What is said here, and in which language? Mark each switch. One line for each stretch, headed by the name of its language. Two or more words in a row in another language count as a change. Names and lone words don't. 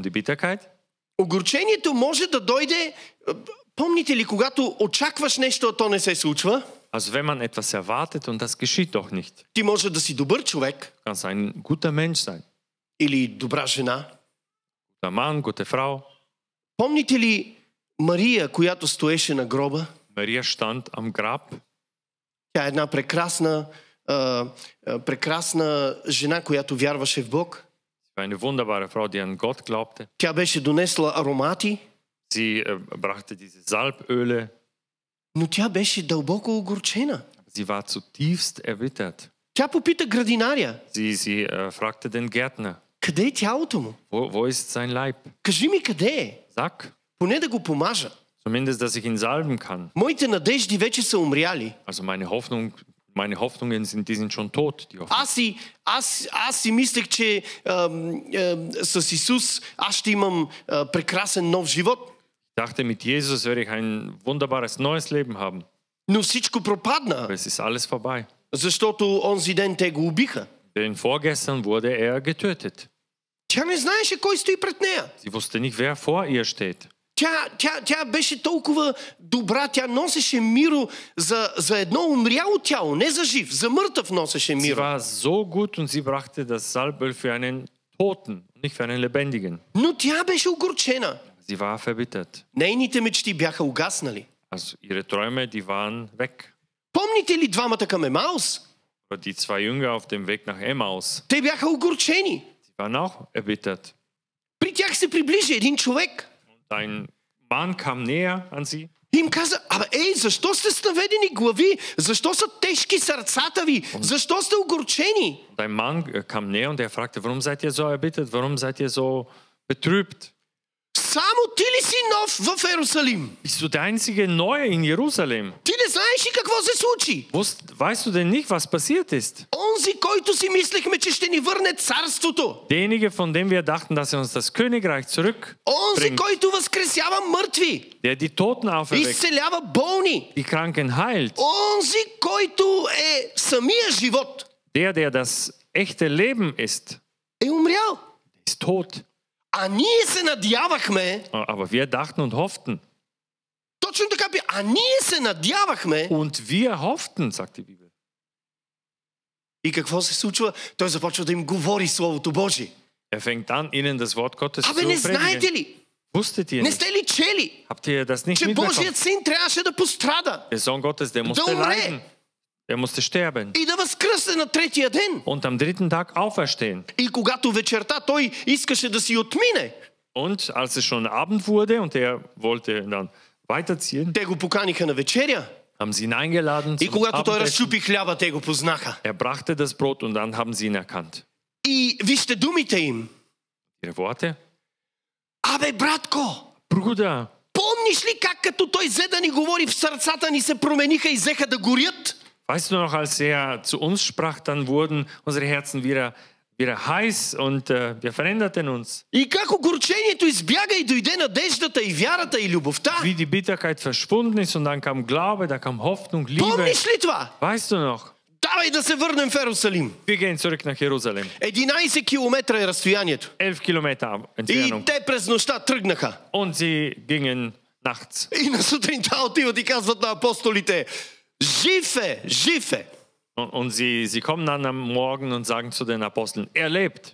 German: Die Bitterkeit?
Bulgarian: Огорчението може да дойде... Помните ли, когато очакваш нещо, а то не се случва?
German: Also wenn man etwas erwartet und das geschieht doch nicht.
Bulgarian: Ти може да си добър човек.
German: Du kannst ein guter Mensch sein.
Bulgarian: Или добра жена.
German: Guter Mann, gute Frau.
Bulgarian: Помните ли Мария, която стоеше на гроба?
German: Maria stand am Grab.
Bulgarian: Тя е една прекрасна жена, която вярваше в Бог.
German: Eine wunderbare Frau, die an Gott glaubte.
Bulgarian: Тя беше донесла аромати.
German: Sie brachte diese Salböle.
Bulgarian: Но тя беше дълбоко огорчена.
German: Sie war zutiefst erbittert.
Bulgarian: Тя попита градинаря.
German: Sie fragte den Gärtner.
Bulgarian: Къде е тялото му?
German: Wo ist sein Leib?
Bulgarian: Кажи ми къде е.
German: Sag,
Bulgarian: Поне да го помажа.
German: zumindest, dass ich ihn salben kann.
Bulgarian: Моите надежди вече са умряли.
German: Also meine Hoffnungen die sind schon tot. Die Hoffnung.
Bulgarian: Аз си мислех, че с Исус аз ще имам прекрасен нов живот.
German: Ich dachte, mit Jesus werde ich ein wunderbares neues Leben haben.
Bulgarian: Но всичко пропадна,
German: Aber es ist alles vorbei.
Bulgarian: защото онзи ден те го убиха.
German: Denn vorgestern wurde er getötet.
Bulgarian: Тя не знаеше кой стои пред нея.
German: Sie wusste nicht, wer vor ihr steht.
Bulgarian: Тя беше толкова добра, тя носеше миро за едно умряло тяло, не за жив, за мъртъв носеше
German: Sie
Bulgarian: миро.
German: war so gut und sie brachte das Salböl für einen Toten, nicht für einen Lebendigen.
Bulgarian: Но тя беше огорчена.
German: Sie war verbittert.
Bulgarian: Нейните мечти бяха угаснали.
German: Also ihre Träume, die waren weg.
Bulgarian: Помните ли двамата към Емаус?
German: Aber die zwei Jünger auf dem Weg nach Emmaus,
Bulgarian: Те бяха огорчени.
German: sie waren auch erbittert.
Bulgarian: При тях се приближи един човек.
German: Ein Mann kam näher an sie
Bulgarian: И им каза, защо сте с наведени глави? Защо са тежки сърцата ви? Защо сте огорчени?
German: und ein Mann kam näher und er fragte, warum seid ihr so erbittert? Warum seid ihr so betrübt?
Bulgarian: Само ти ли си нов в Ерусалим?
German: Bist du der einzige Neue in Jerusalem?
Bulgarian: Ти не знаеш ли какво се случи?
German: Weißt du denn nicht, was passiert ist?
Bulgarian: Онзи, който си мислехме, че ще ни върне царството.
German: Derjenige, von dem wir dachten, dass er uns das Königreich
Bulgarian: Онзи,
German: zurückbringt,
Bulgarian: който възкресява мъртви.
German: der die Toten auferweckt,
Bulgarian: Изцелява болни.
German: die Kranken heilt,
Bulgarian: Онзи, който е самия живот.
German: der das echte Leben ist,
Bulgarian: Е умрял.
German: ist tot.
Bulgarian: А ние се надявахме.
German: Aber wir dachten und hofften.
Bulgarian: Точно така. А ние се надявахме.
German: Und wir hofften, sagt die Bibel.
Bulgarian: И какво се случва? Той започва да им говори Словото Божие.
German: Er fängt an, ihnen das Wort Gottes zu
Bulgarian: Не знаете
German: predigen.
Bulgarian: ли?
German: Wusstet ihr
Bulgarian: Не
German: nicht?
Bulgarian: сте ли чели?
German: Habt ihr das nicht
Bulgarian: Че Божият
German: mitbekommen?
Bulgarian: син трябваше да пострада.
German: Der Sohn Gottes, der musste
Bulgarian: umre.
German: leiden. Er musste sterben.
Bulgarian: И да възкръсне на третия ден.
German: Und am dritten Tag auferstehen.
Bulgarian: И когато вечерта той искаше да си отмине,
German: Und als es schon Abend wurde und er wollte dann weiterziehen,
Bulgarian: те го поканиха на вечеря.
German: haben sie ihn eingeladen
Bulgarian: И
German: zum
Bulgarian: когато той
German: Abendessen.
Bulgarian: разчупи хляба, те го познаха.
German: Er brachte das Brot und dann haben sie ihn erkannt.
Bulgarian: И вижте думите им.
German: Ihre Worte?
Bulgarian: Братко,
German: Bruder,
Bulgarian: помниш ли как като той взе да ни говори, в сърцата ни се промениха и взеха да горят?
German: weißt du noch, als er zu uns sprach, dann wurden unsere Herzen wieder heiß und wir veränderten uns.
Bulgarian: И как огорчението избяга и дойде надеждата и вярата и любовта?
German: Wie die Bitterkeit verschwunden ist und dann kam Glaube, da kam Hoffnung, Liebe.
Bulgarian: Помниш ли това?
German: Weißt du noch?
Bulgarian: Давай да се върнем в Ерусалим.
German: Wir gehen zurück nach Jerusalem.
Bulgarian: 11 километра е разстоянието.
German: 11 Kilometer
Bulgarian: И
German: Entfernung.
Bulgarian: те през нощта тръгнаха.
German: Und sie gingen nachts.
Bulgarian: И на сутринта отиват и казват на апостолите: жив е, жив е.
German: Und sie kommen dann am Morgen und sagen zu den Aposteln, er lebt.